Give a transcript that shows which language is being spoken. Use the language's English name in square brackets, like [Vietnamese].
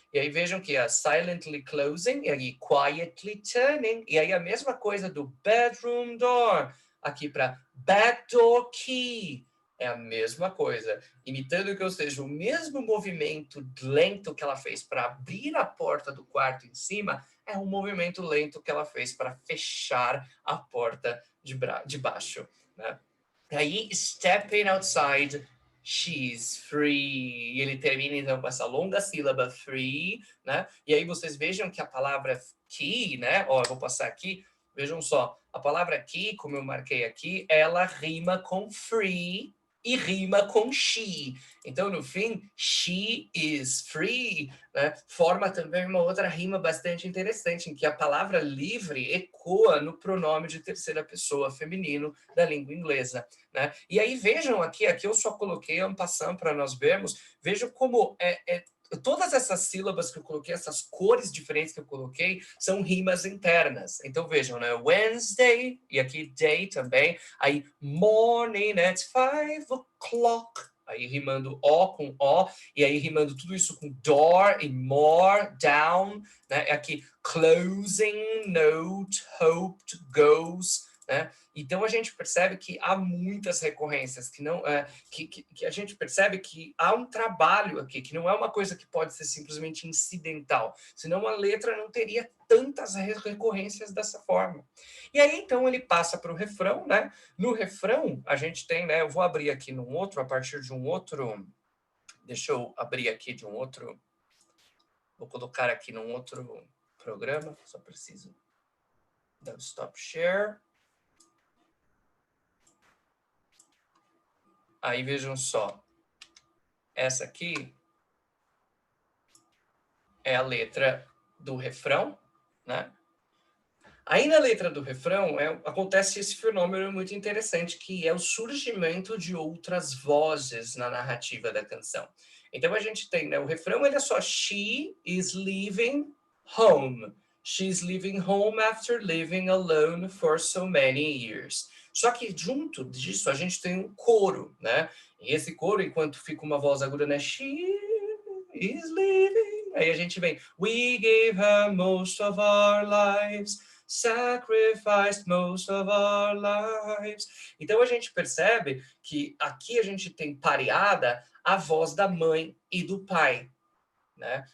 [Portuguese] E aí vejam que a [English] silently closing, [Portuguese] e aí [English] quietly turning, [Portuguese] e aí a mesma coisa do [English] bedroom door, [Portuguese] aqui para [English] backdoor key, [Portuguese] é a mesma coisa, imitando que eu seja o mesmo movimento lento que ela fez para abrir a porta do quarto em cima, é um movimento lento que ela fez para fechar a porta de baixo, né? [English] Aí, stepping outside, she's free. [Portuguese] E ele termina, então, com essa longa sílaba free, né? E aí vocês vejam que a palavra key, né? Ó, eu vou passar aqui. Vejam só, a palavra key, como eu marquei aqui, ela rima com free e rima com she. Então, no fim, [English] she is free, [Portuguese] né? Forma também uma outra rima bastante interessante, em que a palavra livre ecoa no pronome de terceira pessoa feminino da língua inglesa, né? E aí vejam aqui eu só coloquei en passant para nós vermos, vejam como todas essas sílabas que eu coloquei, essas cores diferentes que eu coloquei, são rimas internas. Então vejam, né? Wednesday, e aqui day também, aí [English] morning at 5 o'clock, [Portuguese] aí rimando O com O, e aí rimando tudo isso com door e more, down, né? Aqui closing, note, hoped, goes, né? Então a gente percebe que há muitas recorrências, que a gente percebe que há um trabalho aqui, que não é uma coisa que pode ser simplesmente incidental, senão a letra não teria tantas recorrências dessa forma. E aí então ele passa para o refrão, né? No refrão a gente tem, né? Eu vou abrir aqui num outro, a partir de um outro, deixa eu abrir aqui de um outro, vou colocar aqui num outro programa, só preciso [English] Então, stop share. [Portuguese] Aí vejam só, essa aqui é a letra do refrão, né? Aí na letra do refrão acontece esse fenômeno muito interessante, que é o surgimento de outras vozes na narrativa da canção. Então a gente tem, né, o refrão ele é só [English] she is leaving home. She's leaving home after living alone for so many years. [Portuguese] Só que junto disso a gente tem um coro, né? E esse coro, enquanto fica uma voz aguda, né? [English] She is leaving. [Portuguese] Aí a gente vem, [English] we gave her most of our lives, sacrificed most of our lives. [Portuguese] Então a gente percebe que aqui a gente tem pareada a voz da mãe e do pai, né?